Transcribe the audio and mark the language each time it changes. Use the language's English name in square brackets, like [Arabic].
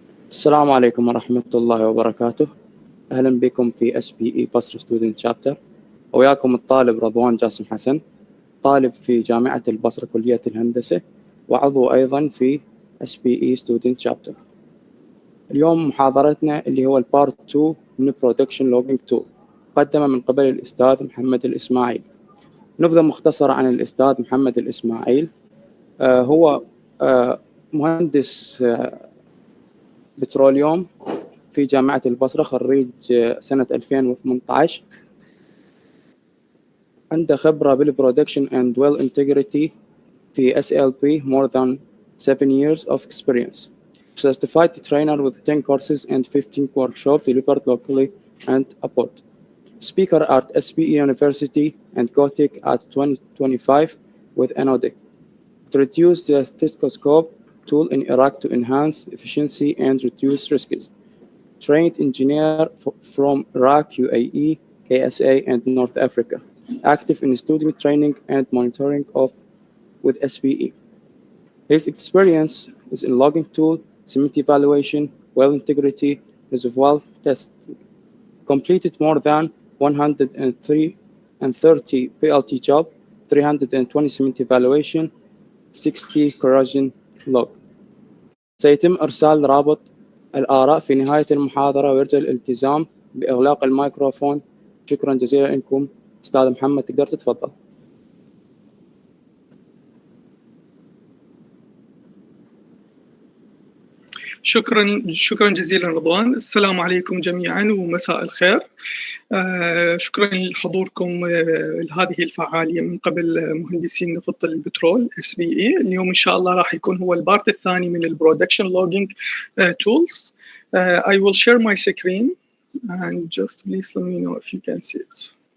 [Arabic] السلام عليكم ورحمة الله وبركاته. أهلا بكم في SPE Basra Student Chapter. وياكم الطالب رضوان جاسم حسن، طالب في جامعة البصرة كلية الهندسة، وعضو أيضا في SPE Student Chapter. اليوم محاضرتنا اللي هو البارت 2 من Production Logging Tool، مقدمة من قبل الأستاذ محمد الإسماعيل. نبذة مختصرة عن الأستاذ محمد الإسماعيل. هو مهندس بتروليوم في جامعة البصرة، خريج سنة 2018. عنده خبرة بالبرودكشن [English] and well integrity [Arabic] في SLP [English] more than 7 years of experience. Certified trainer with 10 courses and 15 workshops delivered locally and abroad. Speaker at SPE University and Gothic at 2025 with NODIC. Introduced the stethoscope tool in Iraq to enhance efficiency and reduce risks. Trained engineer from Iraq, UAE, KSA, and North Africa. Active in student training and monitoring with SPE. His experience is in logging tool, cement evaluation, well integrity, reservoir testing. Completed more than 130 PLT job, 320 cement evaluation, 60 corrosion log. [Arabic] سيتم إرسال رابط الآراء في نهاية المحاضرة، ويرجى الالتزام بإغلاق الميكروفون. شكرا جزيلا لكم. أستاذ محمد، تقدر تتفضل. شكرا جزيلا رضوان. السلام عليكم جميعا ومساء الخير. شكرا لحضوركم لهذه الفعالية من قبل مهندسين نفط البترول SPE. اليوم إن شاء الله راح يكون هو البارت الثاني من البرودكشن لوجينج tools. [English] I will share my screen and just please let me know if you can see it.